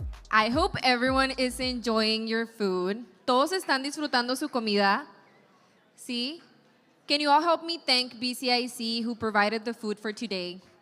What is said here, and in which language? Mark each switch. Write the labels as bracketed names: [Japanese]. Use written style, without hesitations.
[English] I hope everyone is enjoying your food. [Spanish] ¿Todos están disfrutando su comida? ¿Sí? [English] Can you all help me thank BCIC who provided the food for today?